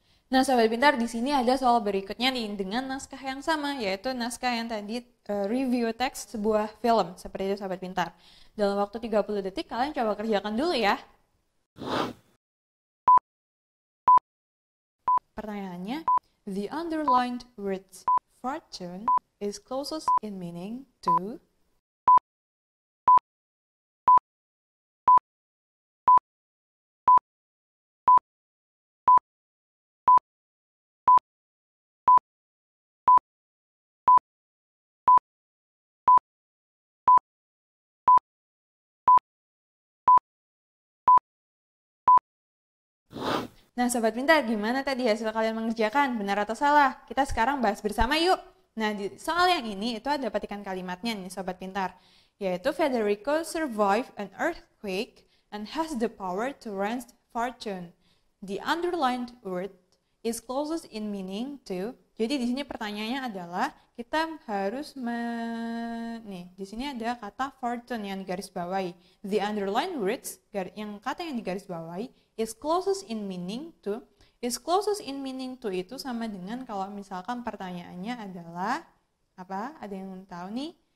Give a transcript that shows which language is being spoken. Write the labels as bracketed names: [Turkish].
[Indonesian] Nah, sahabat pintar, di sini ada soal berikutnya nih dengan naskah yang sama, yaitu naskah yang tadi review teks sebuah film. Seperti itu, sahabat pintar. Dalam waktu 30 detik, kalian coba kerjakan dulu ya. [English] Pertanyaannya, the underlined words fortune is closest in meaning to... [Indonesian] Nah, sahabat pintar, gimana tadi hasil kalian mengerjakan? Benar atau salah? Kita sekarang bahas bersama yuk. Nah, di soal yang ini itu ada petikan kalimatnya nih, sahabat pintar. [English] Yaitu Federico survived an earthquake and has the power to wrest fortune. The underlined word is closest in meaning to. [Indonesian] Jadi di sini pertanyaannya adalah kita harus nih, di sini ada kata fortune yang digarisbawahi. [English] The underlined words [Indonesian] yang kata yang digarisbawahi [English] is closest in meaning to. Is closest in meaning to [Indonesian] itu sama dengan kalau misalkan pertanyaannya adalah apa? Ada yang tahu nih?